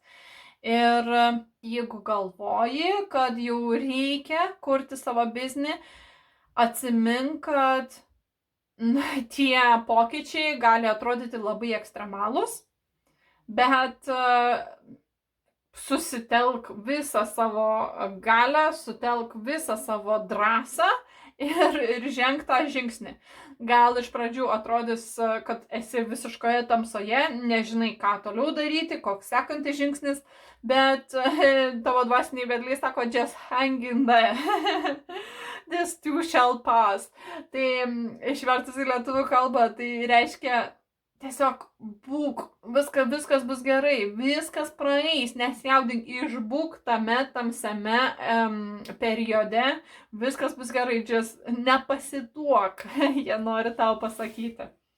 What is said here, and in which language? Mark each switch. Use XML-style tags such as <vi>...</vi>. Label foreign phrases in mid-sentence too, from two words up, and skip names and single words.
<lt>Ir jeigu galvoji, kad jau reikia kurti savo biznį, atsimink, kad tie pokyčiai gali atrodyti labai ekstremalūs, bet susitelk visą savo galią, sutelk visą savo drąsą ir ženk tą žingsnį. Gal iš pradžių atrodys, kad esi visiškoje tamsoje, nežinai, ką toliau daryti, koks sekantis žingsnis, bet tavo dvasiniai vedliai sako,</lt> <en>just hang in there. This too shall pass.</en> <lt>Tai išvertus į lietuvių kalbą, tai reiškia tiesiog būk, viskas bus gerai, viskas praeis, nesijaudink, išbūk tame tamsiame periode, viskas bus gerai, just nepasiduok, jie nori tau pasakyti.</lt>